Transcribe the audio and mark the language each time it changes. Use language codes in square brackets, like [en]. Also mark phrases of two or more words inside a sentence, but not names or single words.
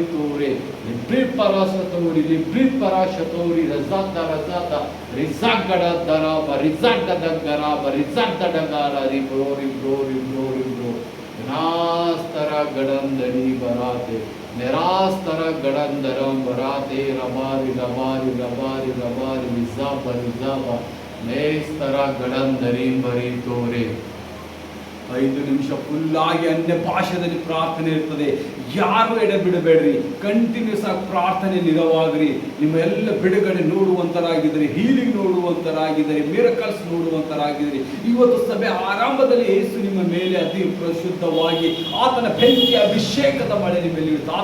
[kn] ತೂರೆ ಲಿಬ್ರಿಪರಸತೂರಿ ಲಿಬ್ರಿಪರಶತೂರಿ ರಜಾತ ರಜಾತ ರಿಜಾಗಡ ದರಾಬ ರಿಜಾಗಡ ಗರಾಬ ರಿಜಾಗಡಗಾರ ರಿಬ್ರೋ ರಿಬ್ರೋ ರಿಬ್ರೋ ರಿಬ್ರೋ ನಾಸ್ತರ ಗಡಂದರಿ ಬರಾತೆ ನಿರಾಸ್ತರ ಗಡಂದರಂ ಬರಾತೆ ರಬಾರಿ ರಬಾರಿ ರಬಾರಿ ರಬಾರಿ ರಿಜಾಬ ರಿಜಾಬ ನೇಸ್ತರ ಗಡಂದರಿ ಬರಿ ತೋರೆ. 5 ನಿಮಿಷ ಫುಲ್ ಆಗಿ ಅನ್ಯ ಭಾಷೆಯಲ್ಲಿ ಪ್ರಾರ್ಥನೆ ಇರ್ತದೆ. ಯಾರು ಎಡೆ ಬಿಡಬೇಡ್ರಿ, ಕಂಟಿನ್ಯೂಸ್ ಆಗಿ ಪ್ರಾರ್ಥನೆ ನಿರವಾಗ್ರಿ. ನಿಮ್ಮ ಎಲ್ಲ ಬಿಡುಗಡೆ ನೋಡುವಂತರಾಗಿದ್ರಿ, ಹೀಲಿಂಗ್ ನೋಡುವಂತರಾಗಿದ್ರಿ, ಮಿರಕಲ್ಸ್ ನೋಡುವಂತರಾಗಿದ್ರಿ. ಇವತ್ತು ಸಭೆ ಆರಂಭದಲ್ಲಿ ಯೇಸು ನಿಮ್ಮ ಮೇಲೆ ಅತಿ ಪರಿಶುದ್ಧವಾಗಿ ಆತನ ಬೆಂಕಿ ಅಭಿಷೇಕದ ಮಳೆ ನಿಮ್ಮ ಮೇಲೆ ಇರುತ್ತೆ.